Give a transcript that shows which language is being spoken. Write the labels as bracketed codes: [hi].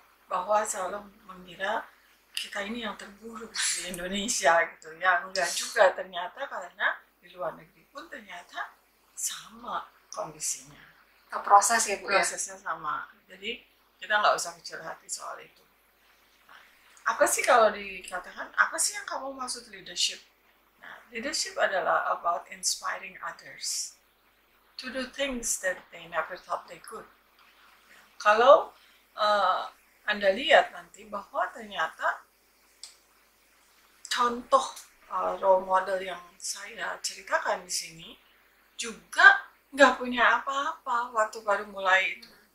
[id] Bahwa selalu mengira kita ini yang terburuk di Indonesia gitu ya. Enggak juga ternyata, karena di luar negeri pun ternyata sama kondisinya. Proses ya Bu ya? Prosesnya sama. Jadi kita nggak usah kecil hati soal itu. Nah, apa sih kalau dikatakan, apa sih yang kamu maksud leadership? [en] Nah, leadership [id] adalah [en] about inspiring others to do things that they never thought they could. [id] Kalau Anda lihat nanti bahwa ternyata contoh role model yang saya ceritakan di sini juga nggak punya apa-apa waktu baru mulai itu.